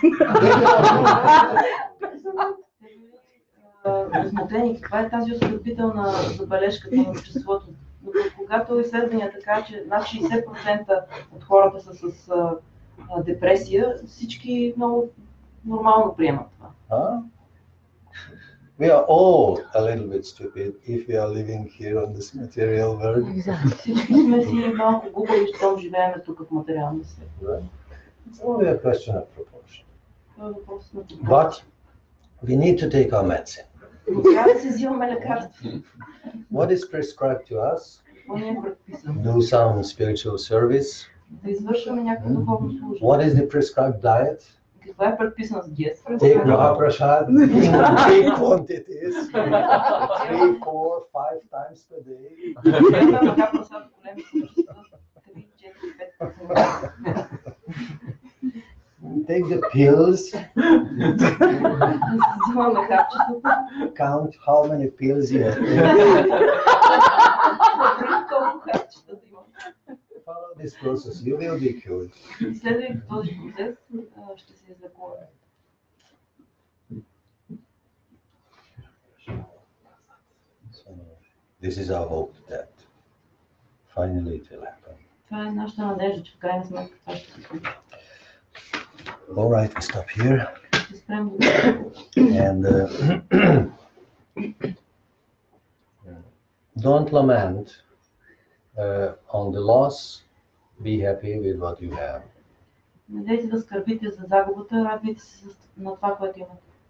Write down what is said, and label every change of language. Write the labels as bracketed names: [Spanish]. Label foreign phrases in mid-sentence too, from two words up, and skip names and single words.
[Bulgarian] Възмутени, каква е тази оскърбителна забележка на обществото? Когато изследванията кажат, че над 60% от хората са с депресия, всички много нормално приемат това. [English] We are all a little bit stupid if we are living here on this material world. [Bulgarian] Всички сме си малко глупави, щом живеем тук в материалния свет. [English] It's only a question of proportion. But we need to take our medicine. [Bulgarian] Трябва да се взимаме лекарства. [English] What is prescribed to us? [Bulgarian] Какво ни е предписано? [English] Do some spiritual service. [Bulgarian] Да извършваме някакво духовно служение. [English] What is the prescribed diet? [Bulgarian] Каква е предписана с диета? [English] Take Mahaprasad, big quantities, 3, 4, 5 times per day. Take the pills. Count how many pills you have. Follow this process, you will be cured. [Bulgarian] Следвайки този процес, ще се излекуваме. [English] This is our hope that finally it will happen. [Bulgarian] Това е нашата надежда, че в крайна сметка това ще се случи. [English] All right, we stop here. [Bulgarian] Ще спрем до [English] And don't lament on the loss. Be happy with what you have. [Bulgarian] Не дейте да скърбите за загубата, радвайте се на това, което имате.